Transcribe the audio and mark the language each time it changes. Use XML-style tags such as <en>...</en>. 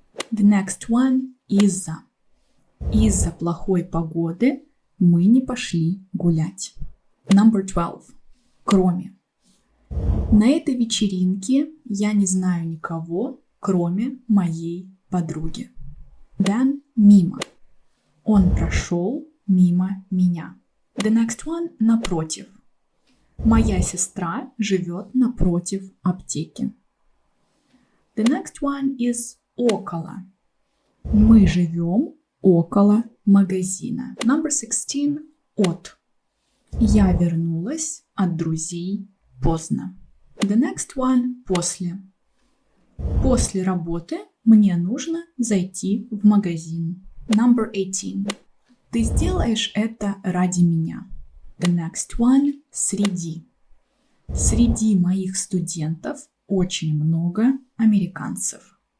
<en>The next one – из-за.</en> <ru>Из-за плохой погоды мы не пошли гулять.</ru> <en>Number 12. Кроме.</en> <ru>На этой вечеринке я не знаю никого, кроме моей подруги. Then мимо. Он прошел мимо меня.</ru> <en>The next one – напротив.</en> <ru>Моя сестра живет напротив аптеки.</ru> <en>The next one is около.</en> <ru>Мы живем около магазина.</ru> <en>Number 16 – от.</en> <ru>Я вернулась от друзей поздно.</ru> <en>The next one – после.</en> <ru>После работы мне нужно зайти в магазин.</ru> <en>Number 18.</en> <ru>Ты сделаешь это ради меня.</ru> <en>The next one – среди.</en> <ru>Среди моих студентов очень много американцев.</ru>